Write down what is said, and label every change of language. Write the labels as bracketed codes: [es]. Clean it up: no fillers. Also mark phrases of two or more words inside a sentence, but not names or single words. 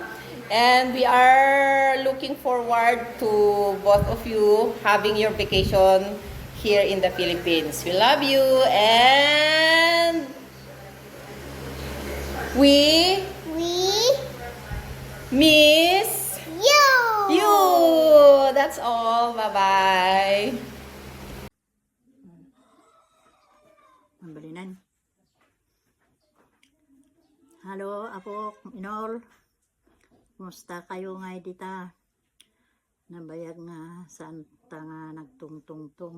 [en] And we are looking forward to both of you having your vacation here in the Philippines. We love you and we miss you. That's all. Bye-bye. [ilo] Mambalinan. Halo, Apo, Inol. Kumusta kayo nga dita? Nabayag nga saan ta nga nagtungtungtung.